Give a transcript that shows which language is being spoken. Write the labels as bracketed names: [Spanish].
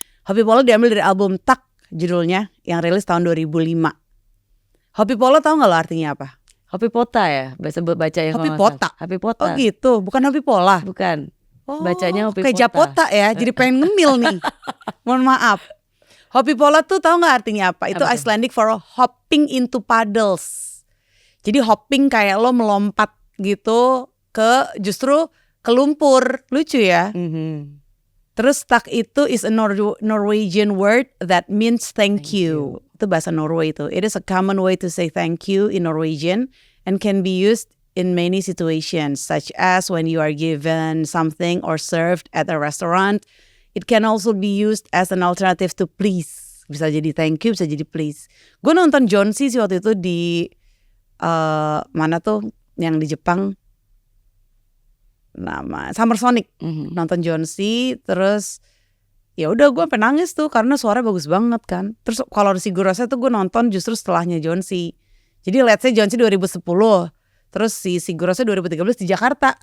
[Indonesian] Hopi Pola diambil dari album Tak judulnya yang rilis tahun 2005. Hopi Pola tahu nggak lo artinya apa? Hopi Pota ya, baca ya. Hopi Pota. Hopi Pota. Oh gitu, bukan Hopi Pola. Bukan. Oh, Bacanya Hopi kayak Pota. Japota ya, jadi pengen ngemil nih. Mohon maaf. Hopi Pola tuh tahu nggak artinya apa? Itu Apa tuh? [English] Icelandic for hopping into puddles. [Indonesian] Jadi hopping kayak lo melompat gitu justru ke lumpur. Lucu ya. Terus tak itu [English] is a Norwegian word that means thank you. [Indonesian] Itu bahasa Norway itu. [English] It is a common way to say thank you in Norwegian and can be used in many situations, such as when you are given something or served at a restaurant. It can also be used as an alternative to please. [Indonesian] Bisa jadi thank you, bisa jadi please. Gue nonton John C sih waktu itu di mana tuh yang di Jepang, nama Summer Sonic. Nonton John C, terus ya udah gue sampai nangis tuh karena suaranya bagus banget kan. Terus kalau Sigur Rós tuh gue nonton justru setelahnya John C. Jadi [English] let's say [Indonesian] John C 2010, terus si Sigur Rós 2013 di Jakarta.